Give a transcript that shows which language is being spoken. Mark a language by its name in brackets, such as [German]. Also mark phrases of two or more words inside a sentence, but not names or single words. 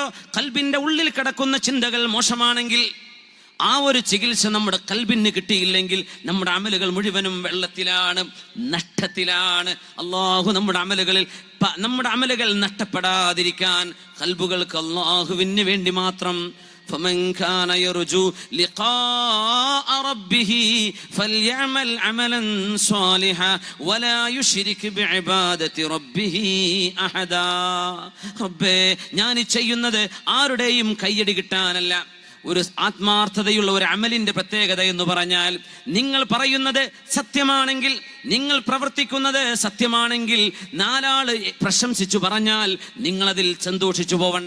[Malayalam] ഖൽബിന്റെ ഉള്ളിൽ കിടക്കുന്ന ചിന്തകൾ മോശമാണെങ്കിൽ, ആ ഒരു ചികിത്സ നമ്മുടെ ഖൽബിന് കിട്ടിയില്ലെങ്കിൽ നമ്മുടെ അമലുകൾ മുഴുവനും വെള്ളത്തിലാണ്, നഷ്ടത്തിലാണ്. അള്ളാഹു നമ്മുടെ അമലുകൾ നഷ്ടപ്പെടാതിരിക്കാൻ ഖൽബുകൾക്ക് അള്ളാഹുവിന് വേണ്ടി മാത്രം [Arabic] فمن كان يرجو لقاء ربه فليعمل عملا صالحا ولا يشرك بعبادة ربه أحدا. [Malayalam] റബ്ബേ, ഞാൻ ചെയ്യുന്നത് ആരുടെയും കയ്യടി കിട്ടാനല്ല. ഒരു ആത്മാർത്ഥതയുള്ള ഒരു അമലിന്റെ പ്രത്യേകത എന്ന് പറഞ്ഞാൽ, നിങ്ങൾ പറയുന്നത് സത്യമാണെങ്കിൽ, നിങ്ങൾ പ്രവർത്തിക്കുന്നത് സത്യമാണെങ്കിൽ, 4 ആള് പ്രശംസിച്ചു പറഞ്ഞാൽ നിങ്ങളതിൽ സന്തോഷിച്ചു പോവണ്ട.